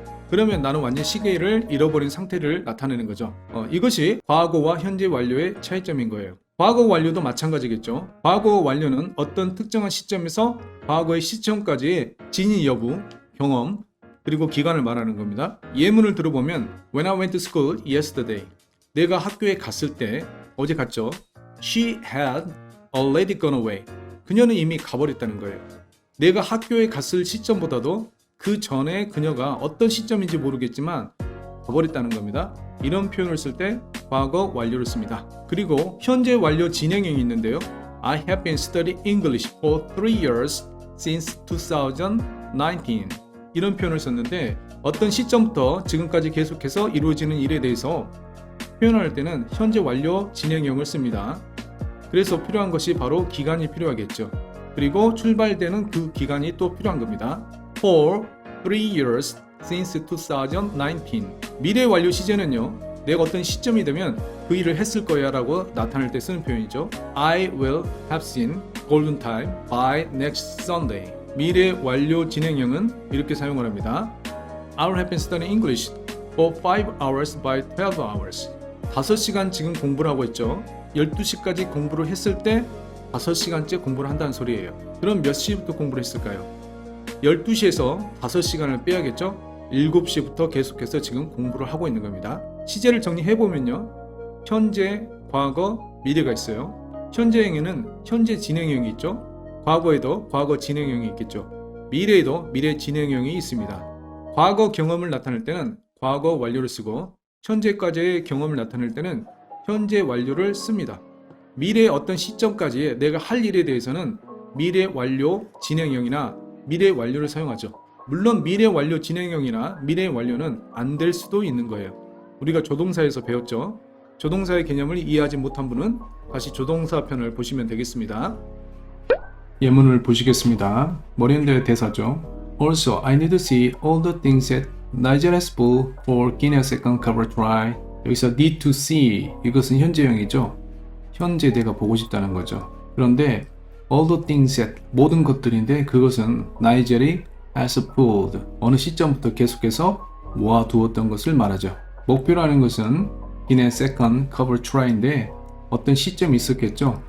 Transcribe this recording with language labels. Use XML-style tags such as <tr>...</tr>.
<ko>그러면 나는 완전 시계를 잃어버린 상태를 나타내는 거죠. 이것이 과거와 현재 완료의 차이점인 거예요. 과거 완료도 마찬가지겠죠. 과거 완료는 어떤 특정한 시점에서 과거의 시점까지의 진위 여부, 경험, 그리고 기간을 말하는 겁니다. 예문을 들어보면</ko> <en>When I went to school yesterday.</en> <ko>내가 학교에 갔을 때, 어제 갔죠.</ko> <en>She had already gone away.</en> <ko>그녀는 이미 가버렸다는 거예요. 내가 학교에 갔을 시점보다도 그 전에 그녀가 어떤 시점인지 모르겠지만 가버렸다는 겁니다. 이런 표현을 쓸 때 과거 완료를 씁니다. 그리고 현재 완료 진행형이 있는데요.</ko> <en>I have been studying English for 3 years since 2019.</en> <ko>이런 표현을 썼는데 어떤 시점부터 지금까지 계속해서 이루어지는 일에 대해서 표현할 때는 현재 완료 진행형을 씁니다. 그래서 필요한 것이 바로 기간이 필요하겠죠. 그리고 출발되는 그 기간이 또 필요한 겁니다. For</ko> <en>3 years since 2019.</en> <ko>미래 완료 시제는요, 내가 어떤 시점이 되면 그 일을 했을 거야 라고 나타낼 때 쓰는 표현이죠.</ko> <en>I will have seen golden time by next Sunday.</en> <ko>미래 완료 진행형은 이렇게 사용을 합니다.</ko> <en>I have been studying English for 5 hours by 12 hours.</en> <ko>5시간 지금 공부를 하고 있죠. 12시까지 공부를 했을 때 5시간째 공부를 한다는 소리예요. 그럼 몇 시부터 공부를 했을까요? 12시에서 5시간을 빼야겠죠? 7시부터 계속해서 지금 공부를 하고 있는 겁니다. 시제를 정리해보면요, 현재, 과거, 미래가 있어요. 현재형에는 현재 진행형이 있죠. 과거에도 과거 진행형이 있겠죠. 미래에도 미래 진행형이 있습니다. 과거 경험을 나타낼 때는 과거 완료를 쓰고, 현재까지의 경험을 나타낼 때는 현재 완료를 씁니다. 미래의 어떤 시점까지의 내가 할 일에 대해서는 미래 완료 진행형이나 미래 완료를 사용하죠. 물론 미래 완료 진행형이나 미래 완료는 안 될 수도 있는 거예요. 우리가 조동사에서 배웠죠. 조동사의 개념을 이해하지 못한 분은 다시 조동사 편을 보시면 되겠습니다. 예문을 보시겠습니다. 머리엔더의 대사죠.</ko> <en>Also, I need to see all the things that Nigel has pulled for Guinness second cover try.</en> <ko>여기서 need to see, 이것은 현재형이죠. 현재 내가 보고 싶다는 거죠. 그런데 all the things that, 모든 것들인데 그것은 나이젤이 has pulled, 어느 시점부터 계속해서 모아두었던 것을 말하죠. 목표라는 것은 Guinness second cover try인데 어떤 시점이 있었겠죠.</ko>